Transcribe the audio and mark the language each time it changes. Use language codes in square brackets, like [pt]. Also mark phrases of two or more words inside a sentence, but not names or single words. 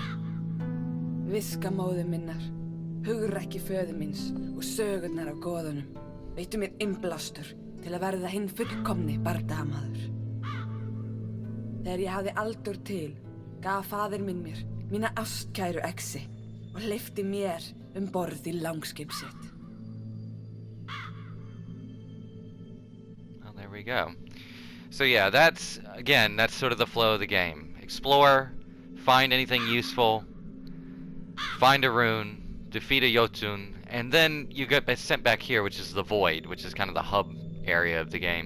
[is] Viska móður minnar, hugrekki föður míns og sögurnar af goðunum veittu mér innblástur til að verða hinn fullkomni bardagamaður. Þegar ég hafði aldur til, gaf faðir minn mér mína ástkæru exi og hleypti mér borð í langskip sitt. [en] Well, there we go. So yeah, that's sort of the flow of the game. Explore, find anything useful, find a rune, defeat a JØTUN, and then you get sent back here, which is the Void, which is kind of the hub area of the game.